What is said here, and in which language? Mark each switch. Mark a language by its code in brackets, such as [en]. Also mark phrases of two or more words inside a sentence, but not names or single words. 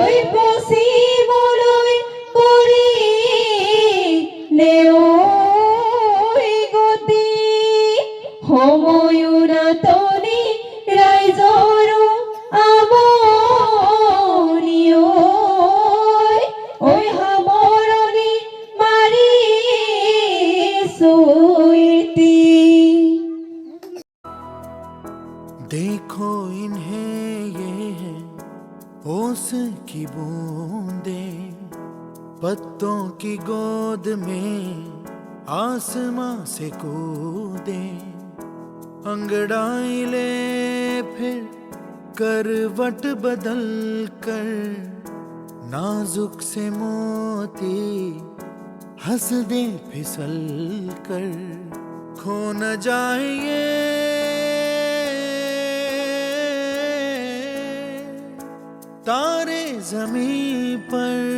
[as] বচিবলৈ কৰিলে গতি সময়ো নাটনি ৰাইজৰো আমনি ঐ সামৰণি মাৰিছো এটি। [hi] देखो इन्हें ये है ओस की बूंदे, पत्तों की गोद में आसमां से कूदे, अंगड़ाई ले फिर करवट बदल कर, नाजुक से मोती हंस दे फिसल कर, खो न जाए तारे ज़मीं पर।